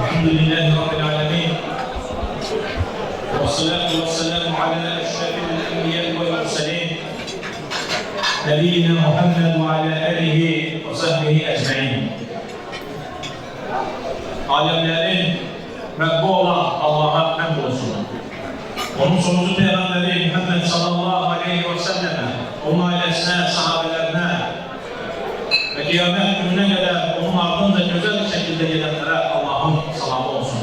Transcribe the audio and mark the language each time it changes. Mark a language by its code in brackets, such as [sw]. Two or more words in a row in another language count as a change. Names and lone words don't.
[ar] الحمد لله رب العالمين والصلاة والسلام على أشرف الأنبياء والمرسلين نبينا محمد وعلى آله وصحبه أجمعين. [tr] Alemlerin Rabbi olan Allah'a hamd olsun. Onun sonucu Peygamberi Muhammed [ar] صلى الله عليه وسلم, [tr] onun ailesine, sahabelerine ve kıyamet gününe kadar onun ardında güzel bir şekilde gelenlere Allah'ın salamı olsun.